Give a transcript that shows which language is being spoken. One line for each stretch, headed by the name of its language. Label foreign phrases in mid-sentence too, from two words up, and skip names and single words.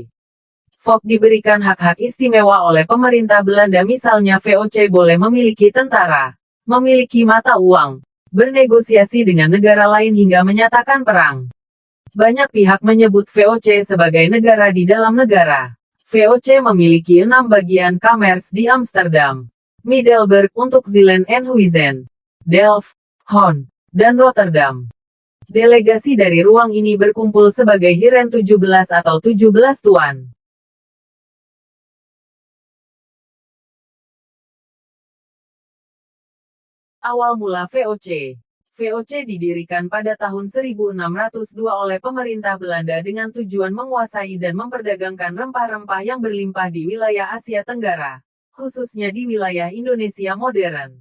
Indonesian: VOC diberikan hak-hak istimewa oleh pemerintah Belanda, misalnya VOC boleh memiliki tentara, memiliki mata uang, bernegosiasi dengan negara lain hingga menyatakan perang. Banyak pihak menyebut VOC sebagai negara di dalam negara. VOC memiliki 6 bagian Kamers di Amsterdam, Middelburg untuk Zeeland and Huizen, Delft, Hoorn, dan Rotterdam. Delegasi dari ruang ini berkumpul sebagai Heren 17 atau 17 Tuan. Awal mula VOC. VOC didirikan pada tahun 1602 oleh pemerintah Belanda dengan tujuan menguasai dan memperdagangkan rempah-rempah yang berlimpah di wilayah Asia Tenggara, khususnya di wilayah Indonesia modern.